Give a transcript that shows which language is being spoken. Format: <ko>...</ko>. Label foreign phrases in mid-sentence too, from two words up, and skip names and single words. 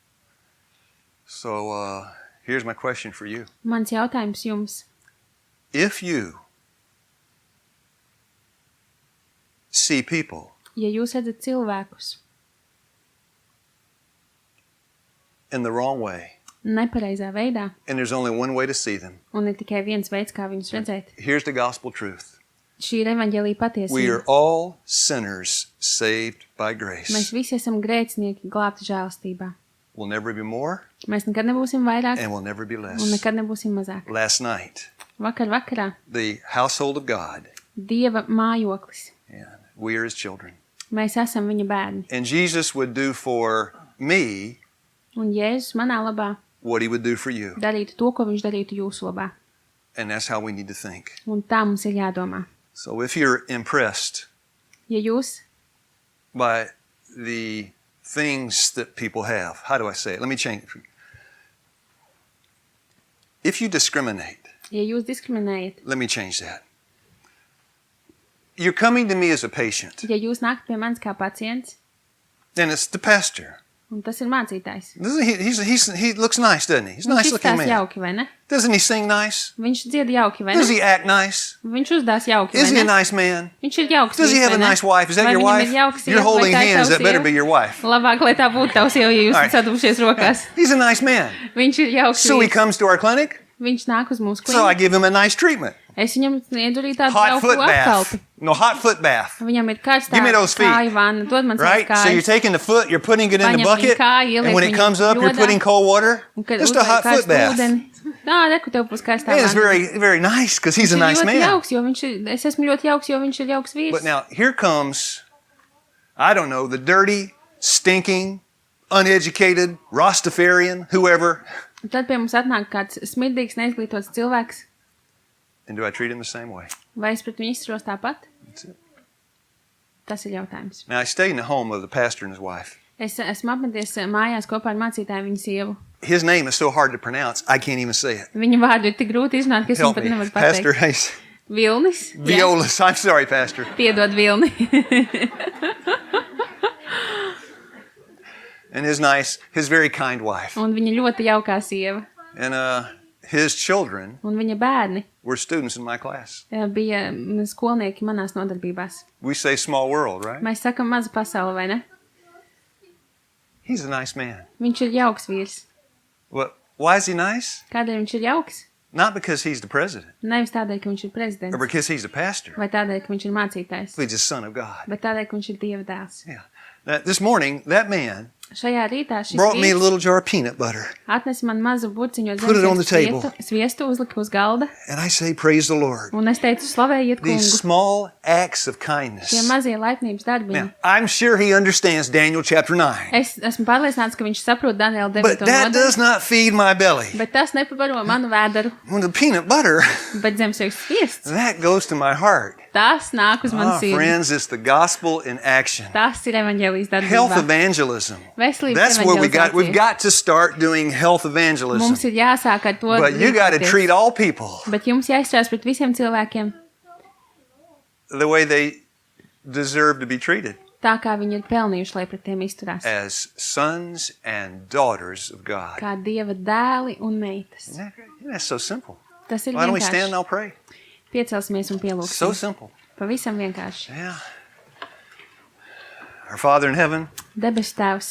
<en>So here's my question for you.</en> <lv>Mans jautājums jums.</lv> <en>If you see people</en> <lv>Ja jūs redzat cilvēkus</lv> <en>in the wrong way,</en> <lv>nepareizā veidā,</lv> <en>and there's only one way to see them,</en> <lv>un ir tikai viens veids, kā viņus redzēt,</lv> <en>here's the gospel truth.</en> <lv>šī ir evaņģēlija</lv> <en>We</en> <lv>patiesība.</lv> <en>are all sinners saved by</en> <lv>Mēs</lv> <en>grace.</en> <lv>visi esam grēcinieki glābti žēlstībā.</lv> <en>We'll never be more,</en> <lv>Mēs nekad nebūsim vairāk,</lv> <en>and we'll never be</en> <lv>un</lv> <en>less.</en> <lv>nekad nebūsim mazāk.</lv> <en>Last night,</en> <lv>Vakarā</lv> <en>the household of God,</en> <lv>Dieva mājoklis.</lv> <en>and we are his children.</en> <lv>Mēs esam viņa bērni.</lv> <en>And Jesus would do for me</en> <lv>Un Jēzus manā labā</lv> <en>what he would do for you.</en> <lv>darītu to, ko viņš darītu jūsu labā.</lv> <en>And that's how we need to think.</en> <lv>Un tā mums ir jādomā.</lv> <en>So if you're impressed</en> <lv>Ja jūs,</lv> <en>by the things that people have, how do I say it? Let me change it. If you discriminate,</en> <lv>ja jūs diskriminējat,</lv> <en>let me change that. You're coming to me as a patient,</en> <lv>ja jūs nākat pie manis kā pacients,</lv> <en>and it's the pastor.</en> <lv>un tas ir mācītājs.</lv> <en>He looks nice, doesn't he? He's a</en> <lv>Viņš</lv> <en>nice looking</en> <lv>izskatās</lv> <en>man.</en> <lv>jauki, vai ne?</lv> <en>Doesn't he sing nice?</en> <lv>Viņš dzied jauki, vai</lv> <en>Does</en> <lv>ne?</lv> <en>he act nice?</en> <lv>Viņš uzdās jauki,</lv> <en>Is he</en> <lv>vai</lv> <en>a</en> <lv>ne?</lv> <en>nice man?</en> <lv>Viņš ir jauks.</lv> <en>Does he</en> <lv>vīrs,</lv> <en>have</en> <lv>vai</lv> <en>a</en> <lv>ne?</lv> <en>nice wife? Is that</en> <lv>Vai</lv> <en>your</en> <lv>viņam</lv> <en>wife?</en> <lv>ir jauka sieva,</lv> <en>You're</en> <lv>vai</lv> <en>holding</en> <lv>tā ir</lv> <en>hands.</en> <lv>tava</lv> <en>That better</en> <lv>sieva?</lv> <en>be your wife.</en> <lv>Labāk, lai tā būtu tavs sieva, ja jūs</lv> <en>All right.</en> <lv>sadūšies rokās.</lv> <en>He's a nice man.</en> <lv>Viņš ir jauks.</lv> <en>So he</en> <lv>vīrs.</lv> <en>comes to our clinic.</en> <lv>Viņš nāk uz mūsu</lv> <en>So I</en> <lv>klīniku.</lv> <en>give him a nice treatment.</en> <lv>Es viņam sniedzu arī tādu</lv> <en>Hot</en> <lv>jauku</lv> <en>foot</en> <lv>apkalpi.</lv> <en>bath. No, hot foot bath.</en> <lv>Viņam ir karstā</lv> <en>Give me those feet.</en> <lv>kāju vanna. Dod man savas</lv> <en>Right? So you're</en> <lv>kājas.</lv> <en>taking the foot, you're putting it in the</en> <lv>Paņem</lv> <en>bucket,</en> <lv>viņu kāju,</lv> <en>and</en> <lv>ieliek</lv> <en>when it</en> <lv>viņu</lv> <en>comes up, you're</en> <lv>jodā.</lv> <en>putting cold water.</en> <lv>Un kad</lv> <en>Just a</en> <lv>uzliek</lv> <en>hot foot</en> <lv>karstu</lv> <en>bath.</en> <lv>ūdeni. Jā, reku tev būs karstā</lv> <en>And it's</en> <lv>vanna.</lv> <en>very, very nice because he's a</en> <lv>Viņš</lv> <en>nice</en> <lv>ir ļoti</lv> <en>man.</en> <lv>jauks, jo viņš ir, es esmu ļoti jauks, jo viņš ir jauks vīrs.</lv> <en>But now here comes, I don't know, the dirty, stinking, uneducated, Rastafarian, whoever.</en> <lv>Un tad pie mums atnāk kāds smirdīgs, neizglītots cilvēks.</lv> <en>And do I treat him the same way?</en> <lv>Vai es pret viņu izturos tāpat?</lv> <en>That's it.</en> <lv>Tas ir jautājums.</lv> <en>Now I stayed in the home of the pastor and his wife.</en> <lv>Es esmu apmeties mājās kopā ar mācītāju viņa sievu.</lv> <en>His name is so hard to pronounce, I can't even say it.</en> <lv>Viņa vārdu ir tik grūti izrunāt, ka es viņu</lv> <en>Help</en> <lv>pat</lv> <en>me.</en> <lv>nevaru</lv> <en>Pastor</en> <lv>pateikt.</lv> <en>Hayes.</en> <lv>Vilnis? Jā. Violas.</lv> <en>I'm sorry, Pastor.</en> <lv>Piedod Vilni.</lv> <en>And his very kind wife.</en> <lv>Un viņa ļoti jaukā sieva.</lv> <en>And his children</en> <lv>Un viņa bērni</lv> <en>were students in my class.</en> <lv>bija skolnieki manās nodarbībās.</lv> <en>We say small world, right?</en> <lv>Mēs sakam maza pasaule, vai ne?</lv> <en>He's a nice man.</en> <lv>Viņš ir jauks vīrs.</lv> <en>Well, why is he nice?</en> <lv>Kādēļ viņš ir jauks?</lv> <en>Not because he's the president</en> <lv>Nevis tādēļ, ka viņš ir</lv> <en>or</en> <lv>prezidents,</lv> <en>because he's the pastor.</en> <lv>vai tādēļ, ka viņš ir mācītājs,</lv> <en>He's the son of God.</en> <lv>bet tādēļ, ka viņš ir Dieva dēls.</lv> <en>Yeah. Now, this morning, that man</en> <lv>Šajā rītā šis</lv> <en>brought me a</en> <lv>vīrs</lv> <en>little jar of peanut butter.</en> <lv>atnesa man mazu burciņu</lv> <en>Put it on the</en> <lv>ar sviestu, uzlika uz galda,</lv> <en>And I say, praise the Lord.</en> <lv>un es teicu, slavējiet</lv> <en>These</en> <lv>kungu.</lv> <en>small acts of</en> <lv>Šie</lv> <en>kindness.</en> <lv>mazie laipnības darbiņi.</lv> <en>Now, I'm sure he understands Daniel chapter 9.</en> <lv>Es esmu pārliecināts, ka viņš saprot Daniela 9.</lv> <en>But that does</en> <lv>nodaļu,</lv> <en>not feed my belly.</en> <lv>bet tas nepabaro manu vēderu,</lv> <en>When the peanut butter,</en> <lv>bet zemsviegs sviests,</lv> <en>that goes to my heart.</en> <lv>tas nāk uz manu sirdi.</lv> <en>Friends, it's the gospel in action.</en> <lv>Tas ir evaņģēlijas</lv> <en>Health</en> <lv>darbībā.</lv> <en>evangelism.</en> <lv>Veselības</lv> <en>That's where we've</en> <lv>evaņģelizācija.</lv> <en>got to start doing health evangelism.</en> <lv>Mums ir jāsāk ar to</lv> <en>But you got to</en> <lv>rīkoties.</lv> <en>treat all people</en> <lv>Bet jums jāizturās pret visiem cilvēkiem</lv> <en>the way they deserve to be treated,</en> <lv>tā, kā viņi ir pelnījuši, lai pret tiem izturās.</lv> <en>as sons and daughters of God.</en> <lv>Kā Dieva dēli un meitas.</lv> <en>Isn't that great? That's so simple.</en> <lv>Tas ir</lv> <en>Why don't we stand and</en> <lv>vienkārši.</lv> <en>I'll pray?</en> <lv>Piecelsimies un</lv> <en>So</en> <lv>pielūgsim.</lv> <en>simple.</en> <lv>Pavisam vienkārši.</lv> <en>Yeah. Our Father in heaven,</en> <lv>Debesu Tēvs,</lv>